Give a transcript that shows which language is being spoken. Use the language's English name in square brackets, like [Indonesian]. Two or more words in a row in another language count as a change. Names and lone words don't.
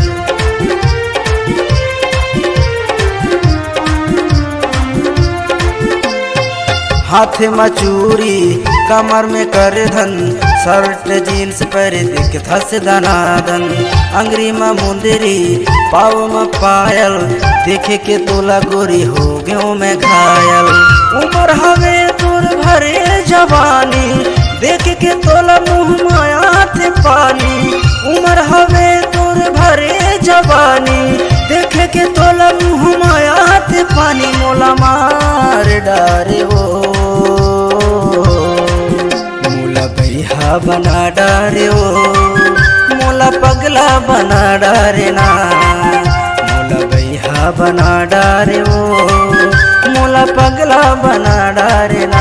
[Chhattisgarhi] हाथे में चूरी कमर में कर धन, [English] shirt jeans [Chhattisgarhi] पर दिखता से दनादन। अंगरी में मुंदरी पाव में पायल, देखे के तोला गोरी हो गयो मैं घायल। उमर हवे तोर भरे जवानी, देखे के तोला मुँह माया थे पानी। उमर हवे तोर भरे जवानी, देखे के तोला मुँह माया थे पानी। मोला मार डारे वो मोला बैहा बना डारे वो मोला पगला बना डारे ना, मोला बैहा बना डारे वो मोला पगला बना डारे ना।